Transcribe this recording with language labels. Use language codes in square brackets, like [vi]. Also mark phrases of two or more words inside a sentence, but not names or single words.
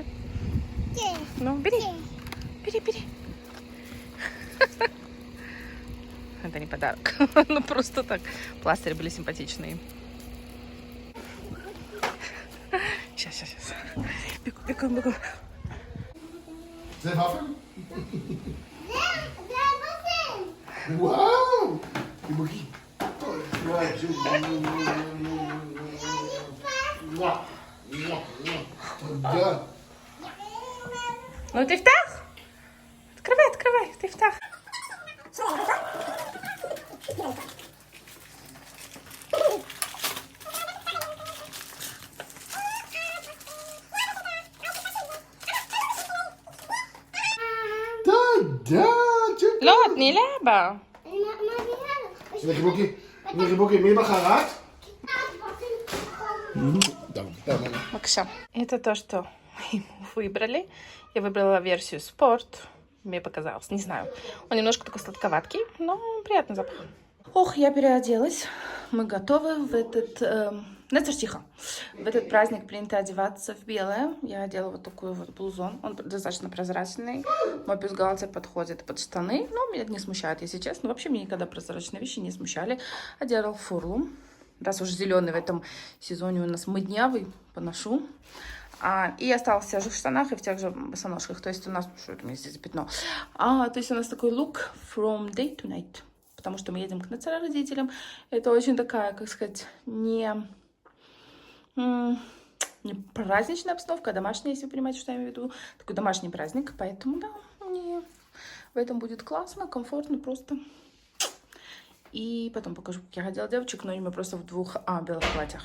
[ru] Ну, бери. Бери. Это не подарок. Ну, просто так. Пластыри были симпатичные. Сейчас. Бегом. [he] זה ופל? וואו! חיבוקי. תודה. [ru] Ну, תפתח. Открывай, תפתח. [he] לא, תני לאבא. הנה חיבוקי, מי בחרת? [ru] Макша. Это то, что мы выбрали. Я выбрала версию спорт. Мне показалось, не знаю. Он немножко такой сладковатый, но приятный запах. Ох, я переоделась. Мы готовы в этот Нецер, тихо. В этот праздник принято одеваться в белое. Я одела вот такой вот блузон. Он достаточно прозрачный. Мой бюстгальтер подходит под штаны. Но меня это не смущает, если честно. Вообще меня никогда прозрачные вещи не смущали. Одела фурлу. Раз уж зеленый в этом сезоне у нас моднявый, поношу. И остался в тех же штанах и в тех же босоножках. То есть у нас... Что это у меня здесь за пятно? То есть у нас такой [en] look from day to night. [ru] Потому что мы едем к Нецера родителям. Это очень такая, как сказать, не праздничная обстановка, а домашняя, если вы понимаете, что я имею в виду. Такой домашний праздник. Поэтому, да, мне в этом будет классно, комфортно просто. И потом покажу, как я ходила девочек, но мы просто в двух белых платьях.